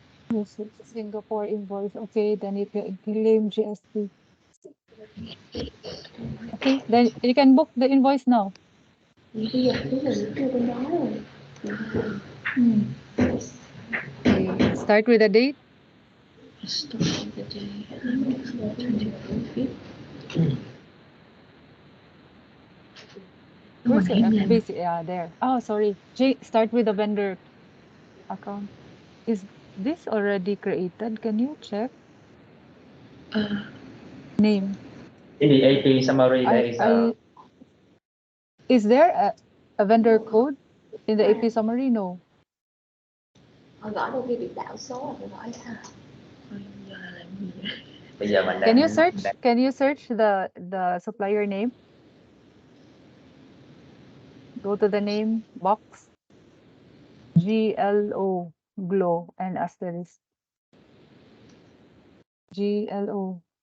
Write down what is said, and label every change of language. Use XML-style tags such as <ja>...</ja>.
<en>Yes, it's Singapore invoice. Okay, then you can claim GST. Okay, then you can book the invoice now.</en> <vi>Bây giờ biết là những cái bên đó rồi.</vi> <en>Okay, start with the date. Start of the day, 24/5. Where's your</en> <vi>Em làm</vi> <en>FBC? Yeah, there. Oh, sorry. Start with the vendor account. Is this already created? Can you check? Name. In the AP summary, there is a Is there a vendor code in the AP summary? No.</en> <vi>Họ gõ đâu khi bị đảo số là phải gõ sao? giờ là làm gì vậy? bây giờ mình</vi> <en>Can you</en> <vi>đang</vi> <en>search? Can you search the supplier name? Go to the name box. GLO glow and asterisk. GLO.</en>